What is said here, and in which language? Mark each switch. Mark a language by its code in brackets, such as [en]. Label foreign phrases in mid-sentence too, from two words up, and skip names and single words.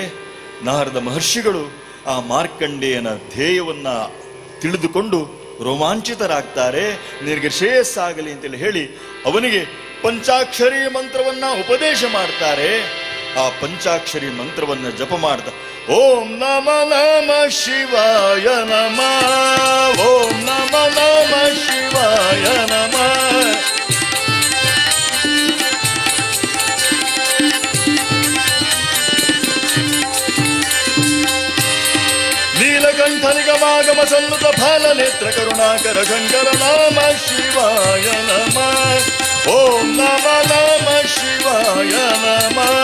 [kn] ನಾರದ ಮಹರ್ಷಿಗಳು ಆ ಮಾರ್ಕಂಡೇಯನ ಧ್ಯೇಯವನ್ನ ತಿಳಿದುಕೊಂಡು ರೋಮಾಂಚಿತರಾಗ್ತಾರೆ. ನಿನಗೆ ಶ್ರೇಯಸ್ಸಾಗಲಿ ಅಂತೇಳಿ ಹೇಳಿ ಅವನಿಗೆ ಪಂಚಾಕ್ಷರಿ ಮಂತ್ರವನ್ನ ಉಪದೇಶ ಮಾಡ್ತಾರೆ. ಆ ಪಂಚಾಕ್ಷರಿ ಮಂತ್ರವನ್ನ ಜಪ ಮಾಡ್ತಾ [sa] ಓಂ ನಮ ನಮ ಶಿವಾಯ ನಮ, ಓಂ ನಮ ನಮ ಶಿವಾಯ ನಮ. [kn] ನೀಲಕಂಠನಿಗಮಾಗಮ ಸಲ್ಲುತ ಫಲ ನೇತ್ರ ಕರುಣಾಕರ ಶಂಕರ ನಾಮ ಶಿವಾಯ ನಮ, [sa] ಓಂ ನಮ ನಮ ಶಿವಾಯ ನಮ.